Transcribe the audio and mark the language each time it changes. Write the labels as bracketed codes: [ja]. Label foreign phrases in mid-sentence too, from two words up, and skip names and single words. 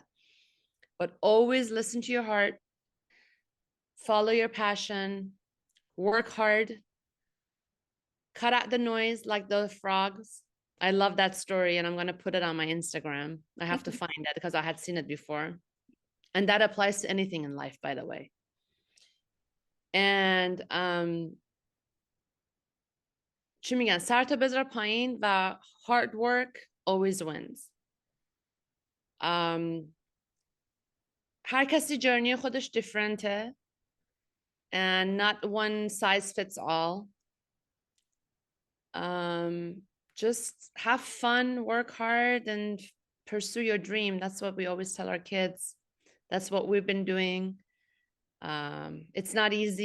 [en] But always listen to your heart, follow your passion, work hard, cut out the noise like those frogs. I love that story and I'm going to put it on my Instagram. I have to find it because I had seen it before. And that applies to anything in life, by the way. [fa] And چی میگن سرتو بذار پایین و [en] hard work always wins. [fa] هر کسی جرنی خودش [en] differentه and not one size fits all. Just have fun, work hard and pursue your dream. That's what we always tell our kids. That's what we've been doing. It's not easy.